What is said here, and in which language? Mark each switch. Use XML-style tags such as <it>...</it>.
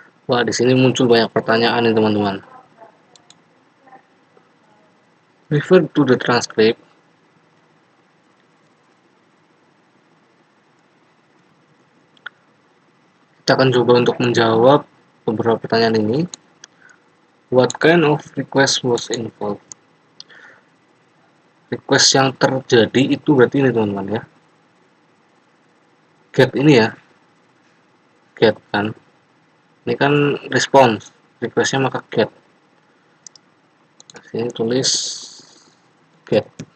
<id>Wah, di sini muncul banyak pertanyaan nih teman-teman.</id> <en>Refer to the transcript.</en> <id>Kita akan coba untuk menjawab beberapa pertanyaan ini.</id> <en>What kind of request was involved?</en> <id>Request yang terjadi itu berarti ini teman-teman ya. Get ini ya. Get kan. Ini kan response. Requestnya maka get. Sini tulis get.</id>